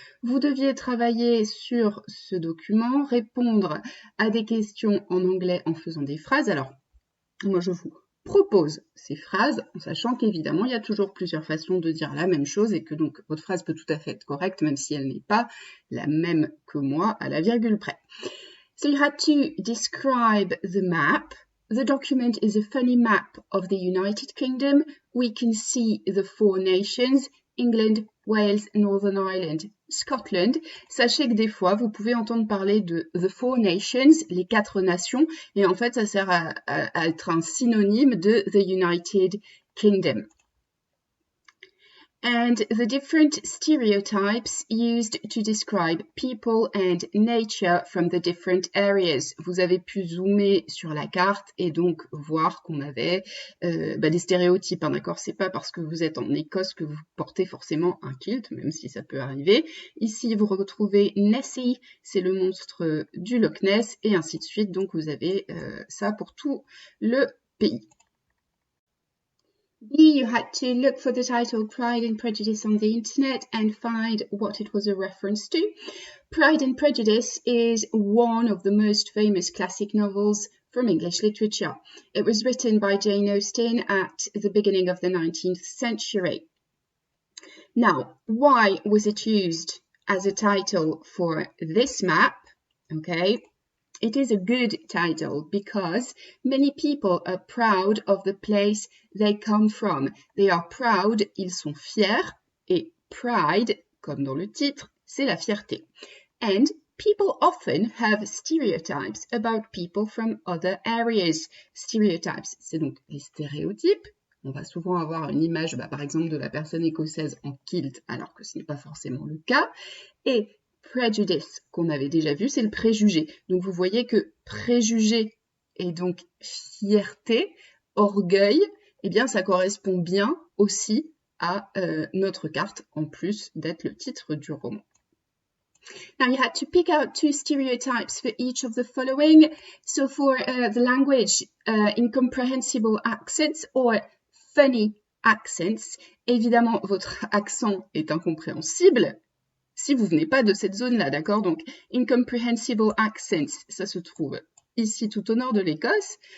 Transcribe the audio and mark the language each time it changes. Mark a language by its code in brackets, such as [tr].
[fr] Vous deviez travailler sur ce document, répondre à des questions en anglais en faisant des phrases. Alors, moi je vous propose ces phrases, en sachant qu'évidemment il y a toujours plusieurs façons de dire la même chose et que donc votre phrase peut tout à fait être correcte, même si elle n'est pas la même que moi à la virgule près. [en] So you had to describe the map. The document is a funny map of the United Kingdom. We can see the 4 nations, England, Wales, Northern Ireland, Scotland. [fr] Sachez que des fois, vous pouvez entendre parler de [en] the 4 nations, [fr] les 4 nations, et en fait, ça sert à être un synonyme de the United Kingdom. [en] And the different stereotypes used to describe people and nature from the different areas. [fr] Vous avez pu zoomer sur la carte et donc voir qu'on avait des stéréotypes, hein, d'accord? C'est pas parce que vous êtes en Écosse que vous portez forcément un kilt, même si ça peut arriver. Ici, vous retrouvez Nessie, c'est le monstre du Loch Ness, et ainsi de suite. Donc, vous avez ça pour tout le pays. [en] B, you had to look for the title Pride and Prejudice on the internet and find what it was a reference to. Pride and Prejudice is one of the most famous classic novels from English literature. It was written by Jane Austen at the beginning of the 19th century. Now, why was it used as a title for this map? Okay. It is a good title because many people are proud of the place they come from. They are proud, [fr] ils sont fiers, et pride, comme dans le titre, c'est la fierté. [en] And people often have stereotypes about people from other areas. [fr] Stereotypes, c'est donc les stéréotypes. On va souvent avoir une image, par exemple, de la personne écossaise en kilt, alors que ce n'est pas forcément le cas. Et prejudice, qu'on avait déjà vu, c'est le préjugé. Donc vous voyez que préjugé et donc fierté, orgueil, eh bien ça correspond bien aussi à notre carte, en plus d'être le titre du roman. [en] Now you had to pick out 2 stereotypes for each of the following. So for the language, incomprehensible accents or funny accents, [fr] évidemment votre accent est incompréhensible si vous venez pas de cette zone-là, d'accord? Donc, [en] incomprehensible accents, [fr] ça se trouve ici tout au nord de l'Écosse.